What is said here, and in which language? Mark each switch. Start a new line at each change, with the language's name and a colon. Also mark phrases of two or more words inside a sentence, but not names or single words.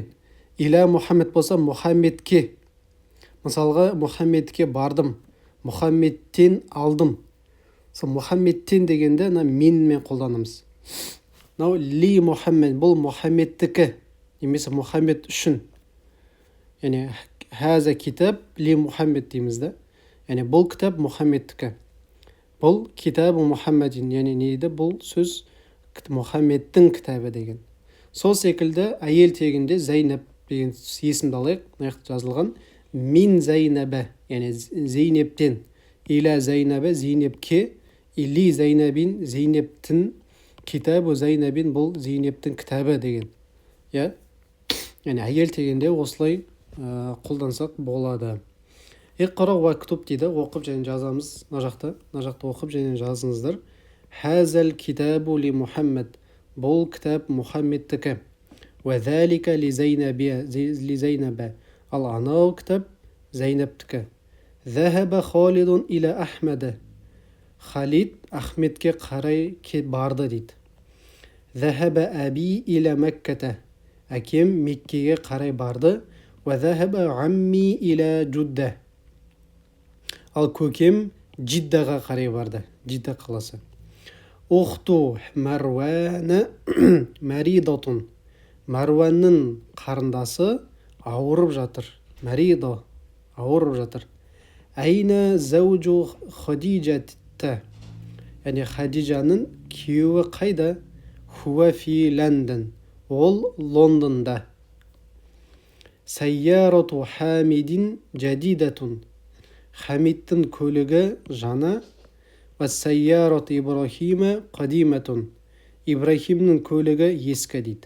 Kazakh: Иля Мұхаммед болса, Мұхаммедке. Мысалға, Мұхаммедке бардым. Мұхаммедтен алдым. Мұхаммедтен дегенде менмен қолданымыз. Ли Мұхаммед. Бұл Мұхаммедтікі. Немесе Мұхаммед үшін. Яғни
Arabic: هذا كتاب لمحمد
Kazakh: дейміз да. Яғни бұл кітап Мұхаммедтікі. Бұл
Arabic: كتاب محمد.
Kazakh: Яғни нейді? Бұл сөз Мұхаммедтің кітабы деген. Сол секілді әйел тегінде Зайнаб деген есімді алайық. Наяқты жазылған.
Arabic: من زينب.
Kazakh: Яғни Зейнептен.
Arabic: إلى زينب
Kazakh: Зейнепке.
Arabic: إلى زينب
Kazakh: Зейнептің.
Arabic: كتاب زينب
Kazakh: бұл Зейнептің кітабы деген. Яғни әйел тегінде осылай қолдансақ болады.
Arabic: اقرأ واكتب
Kazakh: дейді. Оқып және жазамыз. Мына жақта оқып және жазыңыздар.
Arabic: هذا الكتاب لمحمد.
Kazakh: Бұл кітап Мұхаммедтікі.
Arabic: وذلك لزينب.
Kazakh: Ал анау кітап Зайнабтікі.
Arabic: ذهب خالد إلى أحمد.
Kazakh: Халид Ахмедке қарай барды дейді.
Arabic: ذهب أبي إلى مكة.
Kazakh: Әкем Меккеге қарай барды.
Arabic: وذهب عمي إلى جدة.
Kazakh: Ал көкем Джиддаға қарай барды. Джидда қаласы.
Arabic: أخت مروان مريضة.
Kazakh: Марванның қарындасы ауырып жатыр.
Arabic: مريضة
Kazakh: ауырып жатыр.
Arabic: أين زوج خديجة.
Kazakh: Яғни Хадиджаның күйеуі қайда?
Arabic: هو في لندن.
Kazakh: Ол Лондонда.
Arabic: سيارة حامد جديدة.
Kazakh: Хамидтің көлігі жаңа.
Arabic: وسيارة إبراهيم قديمة.
Kazakh: Ибрахимнің көлігі ескі дейді.